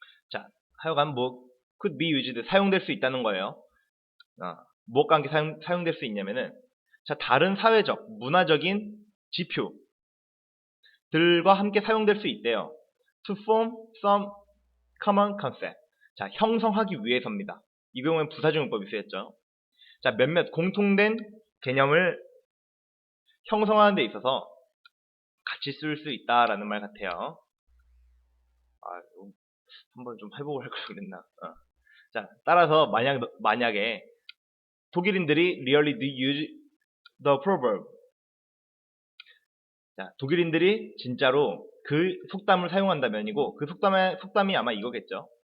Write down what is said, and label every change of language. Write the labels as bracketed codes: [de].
[ko] 자, 하여간 뭐 [en] could be used [ko] 사용될 수 있다는 거예요. 무엇과 함께 사용될 수 있냐면은 자, 다른 사회적, 문화적인 지표들과 함께 사용될 수 있대요. [en] To form some common concept. [ko] 자, 형성하기 위해서입니다. 이 경우엔 부사주문법이 쓰였죠. 자, 몇몇 공통된 개념을 형성하는 데 있어서 같이 쓸 수 있다라는 말 같아요. 한번 좀 회복을 할 걸 그랬나. 자, 따라서 만약에 독일인들이 [en] really do use the proverb. [ko] 자, 독일인들이 진짜로 그 속담을 사용한다면이고 그 속담이 아마 이거겠죠.